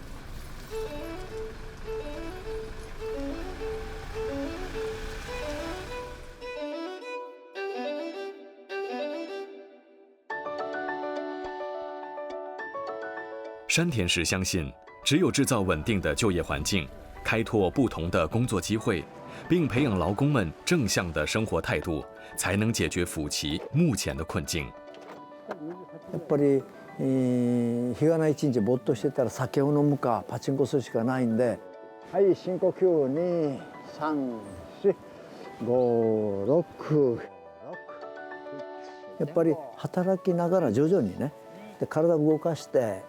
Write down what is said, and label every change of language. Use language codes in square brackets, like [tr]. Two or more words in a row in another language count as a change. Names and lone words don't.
[zh] 山田实相信，只有制造稳定的就业环境，开拓不同的工作机会，并培养劳工们正向的生活态度，才能解决府崎目前的困境。 [ja] やっぱり、日がない一日ぼっとしてたら酒を飲むかパチンコするしかないんで、はい深呼吸2、3、4、5、6。やっぱり働きながら徐々にね、で体を動かして。